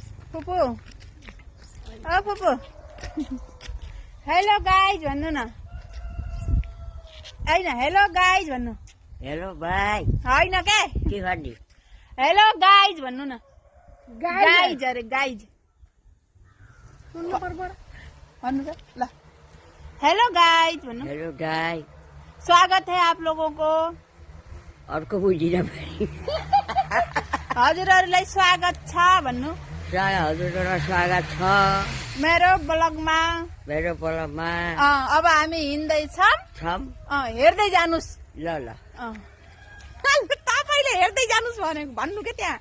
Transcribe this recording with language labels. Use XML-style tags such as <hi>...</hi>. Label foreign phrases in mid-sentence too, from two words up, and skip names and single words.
<ne>फुपू फुपू</ne> <en>hello guys</en> <ne>भन्नु न होइन</ne> <en>hello guys</en> <ne>भन्नु हेलो भाइ होइन के भन्ने</ne> <en>hello guys</en> <ne>भन्नु न गाइज अरे गाइज भन्नु त ल</ne> <en>hello guys</en> <ne>भन्नु</ne> <en>hello guy</en> <hi>स्वागत है आप लोगों को</hi> <ne>अर्को बुझिन फेरि हजुरहरूलाई स्वागत छ भन्नु हजुरलाई स्वागत छ मेरो ब्लगमा अब हामी हिँड्दैछौँ हेर्दै जानुस् ल ल तपाईँले हेर्दै जानुस् भनेको भन्नु के त्यहाँ</ne>